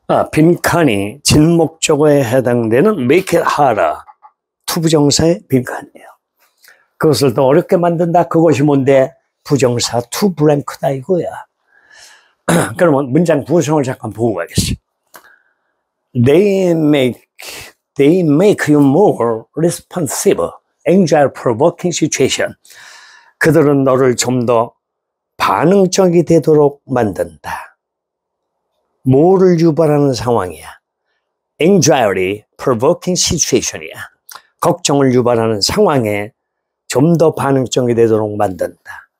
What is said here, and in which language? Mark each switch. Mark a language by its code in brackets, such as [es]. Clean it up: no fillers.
[ko] 빈칸이 진목적어에 해당되는 [en] make it harder. [ko] 투부정사의 빈칸이에요. 그것을 더 어렵게 만든다. 그것이 뭔데? 부정사 to blank다 이거야. 그러면 문장 구성을 잠깐 보고 가겠습니다. [en] They make you more responsive. anxiety provoking situation. [ko] 그들은 너를 좀 더 반응적이 되도록 만든다. 뭐를 유발하는 상황이야? [en] anxiety provoking situation이야. [ko] 걱정을 유발하는 상황에 좀 더 반응적이 되도록 만든다.